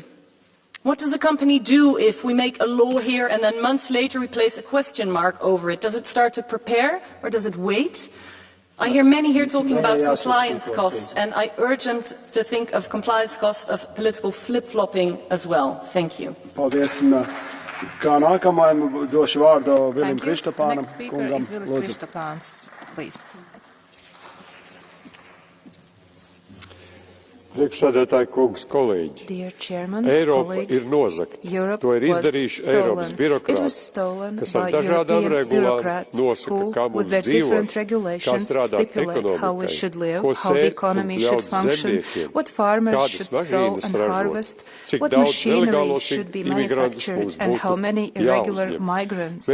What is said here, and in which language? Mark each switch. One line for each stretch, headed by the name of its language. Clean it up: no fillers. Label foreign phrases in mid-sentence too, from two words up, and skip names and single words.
English: What does a company do if we make a law here and then months later we place a question mark over it? Does it start to prepare or does it wait? I hear many here talking about compliance costs, and I urge them to think of compliance costs of political flip-flopping as well. Thank you.
Latvian: Kā nākamajam došu vārdu Vilim Kristapānam.
English: Next speaker is Vilis Kristapāns, please.
Latvian: Priekšsēdētāji kungs, kolēģi, Eiropa ir nozagta. To ir izdarījuši Eiropas birokrāti, kas ar dažādām regulām nosaka, kā mums dzīvot, kā strādāt ekonomikai, ko sēt un ļaut zemniekiem, kādas mašīnas ražot, cik daudz nelegālos imigrantus mums būtu jāuzņem.